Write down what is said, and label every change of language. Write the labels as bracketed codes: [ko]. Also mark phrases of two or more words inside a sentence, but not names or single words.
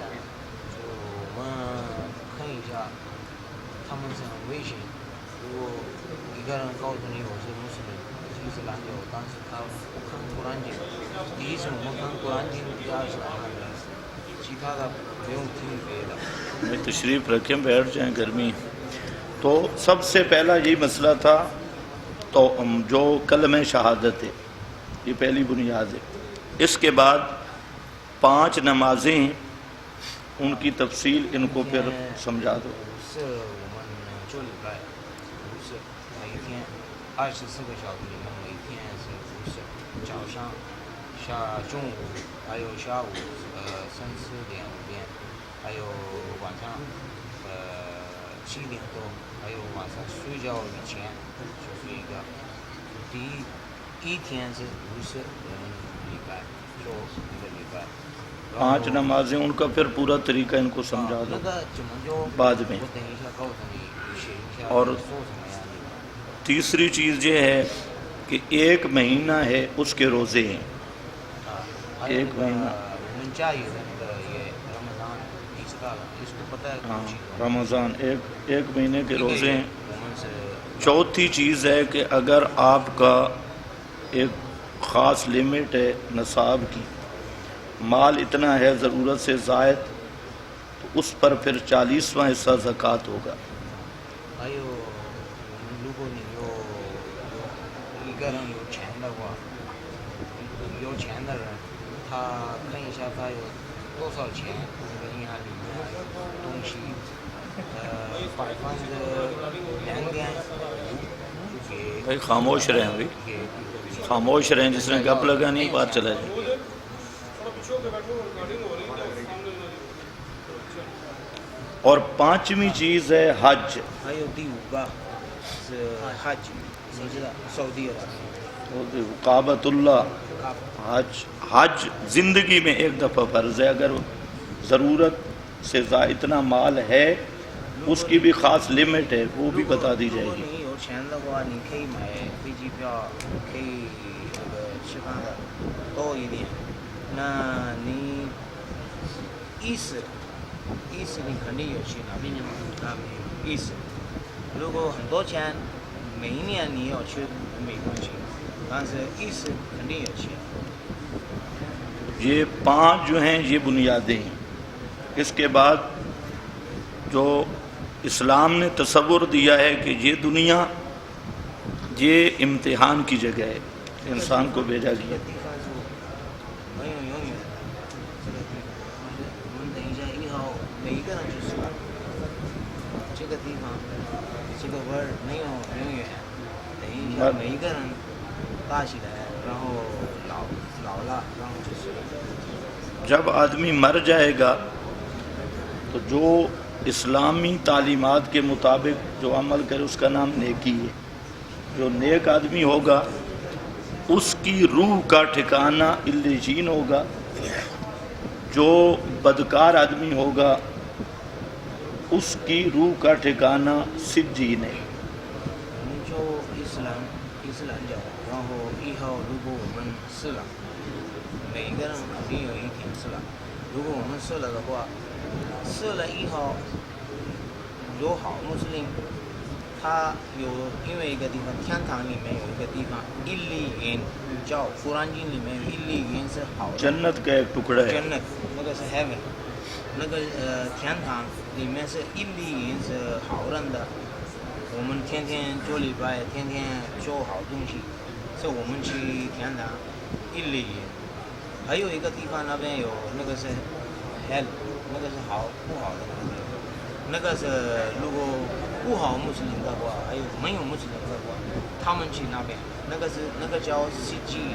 [zh] 就我们看一下，他们是很危险。如果一个人告诉你我是穆斯林，是伊斯兰教，但是他不看古兰经，第一是我们看古兰经，第二是阿哈迪斯，其他的不用听别的。 [ur] میں تشریف رکھیں، بیٹھ جائیں، گرمی۔ تو سب سے پہلا یہی مسئلہ تھا، تو جو کلمہ شہادت ہے، یہ پہلی بنیاد ہے۔ اس کے بعد 5 نمازیں ہیں، ان کی تفصیل ان کو پھر سمجھا دو۔ [zh] 是我们这礼拜50，每天24个小时里面，每天是50，早上、中午，还有下午3、4点、5点，还有晚上7点多，还有晚上睡觉以前就是一个。第一天是50礼拜，做一个礼拜。 [ur] 5 نمازیں ان کا پھر پورا طریقہ ان کو سمجھا دو [zh] 那个怎么就 [ur] بعد میں۔ [zh] 我等一下告诉你，写一下 [ur] اور [zh] 说什么呀？ [ur] تیسری چیز یہ ہے کہ 1 مہینہ ہے اس کے روزے ہیں۔ [zh] 还有 [ur] ایک [zh] 那个 [ur] مہینہ [zh] 我们家有的那个也رمضان，你知道了， [ur] اس کو پتا ہے ہاں कुछ رمضان ایک مہینے کے روزے ہیں۔ [zh] 我们是 [ur] چوتھی چیز ہے کہ اگر آپ کا ایک خاص لمٹ ہے نصاب کی، مال اتنا ہے ضرورت سے زائد، تو اس پر پھر 40واں حصہ زکوٰۃ ہوگا۔ [zh] 还有如果你一个人有钱的话，有钱的人，他看一下他有多少钱，那个银行里面东西2.5%就给 [ur] بھائی خاموش رہیں بھائی، [zh] 给 [ur] خاموش رہیں، جس نے گپ لگانی بات چلا جائے۔ اور 5ویں چیز ہے حج۔ [zh] 还有第5个是 Hajj， 你知道 سعودی عرب [ur] کعبۃ اللہ حج زندگی میں ایک دفعہ فرض ہے، اگر ضرورت سے زائد اتنا مال ہے اس کی بھی خاص لمٹ ہے، وہ بھی بتا دی جائے [zh] 如果 [ur] گی۔ [zh] 你有钱的话，你可以买飞机票，可以那个吃饭的多一点。那你意思你肯定有去哪边吗？那没有意思。如果很多钱，每一年你要去美国去， 但是意识肯定有些。 [ur] یہ 5 جو ہیں یہ بنیادیں ہیں. اس کے بعد جو اسلام نے تصور دیا ہے کہ یہ دنیا یہ امتحان کی جگہ ہے، انسان کو بھیجا [zh] 这 [ur] گیا. [zh] 个地方是没有永远的，这个地方，我们等一下以后每一个人就是这个地方，这个味儿没有永远，等一下每一个人大起来，然后老了，然后就是。 [ur] جب آدمی مر جائے گا تو جو اسلامی تعلیمات کے مطابق جو عمل کرے اس کا نام نیکی ہے. جو نیک آدمی ہوگا اس کی روح کا ٹھکانہ علیین ہوگا. جو بدکار آدمی ہوگا اس کی روح کا ٹھکانہ سجین ہے. [zh] 我们就伊斯兰教，然后以后如果我们死了，每一个人肯定有一天死了。如果我们死了的话，死了以后有好穆斯林，他有因为一个地方，天堂里面有一个地方，伊利云，叫《古兰经》里面有伊利云是好的。 [ur] جنت کا ایک ٹکڑا ہے. Jannat， [zh] 那个是 heaven， 那个天堂里面是伊利云是好人的。我们天天做礼拜，天天做好东西，是我们去天堂伊利云。还有一个地方那边有那个是 hell， 那个是好不好的那个是如果不好穆斯林的话，还有没有穆斯林的话，他们去那边，那个叫西基。